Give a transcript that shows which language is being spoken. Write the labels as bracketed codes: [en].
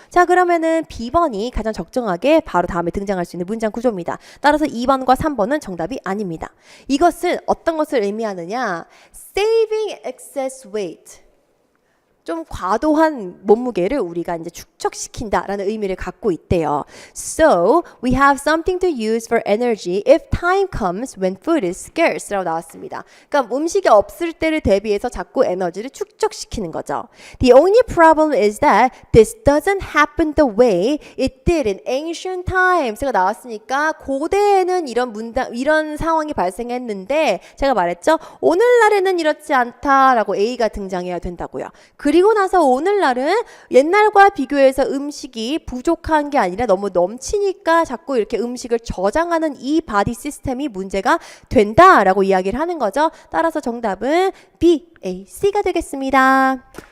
[ko] 자, 그러면은 B번이 가장 적정하게 바로 다음에 등장할 수 있는 문장 구조입니다. 따라서 2번과 3번은 정답이 아닙니다. 이것은 어떤 것을 의미하느냐? [en] saving excess weight. [ko] 좀 과도한 몸무게를 우리가 이제 축적시킨다라는 의미를 갖고 있대요. [en] So, we have something to use for energy if time comes when food is scarce [ko] 라고 나왔습니다. 그러니까 음식이 없을 때를 대비해서 자꾸 에너지를 축적시키는 거죠. [en] The only problem is that this doesn't happen the way it did in ancient times가 [ko] 나왔으니까 고대에는 이런 상황이 발생했는데 제가 말했죠. 오늘날에는 이렇지 않다라고 A가 등장해야 된다고요. 그리고 나서 오늘날은 옛날과 비교해서 음식이 부족한 게 아니라 너무 넘치니까 자꾸 이렇게 음식을 저장하는 이 바디 시스템이 문제가 된다라고 이야기를 하는 거죠. 따라서 정답은 B, A, C가 되겠습니다.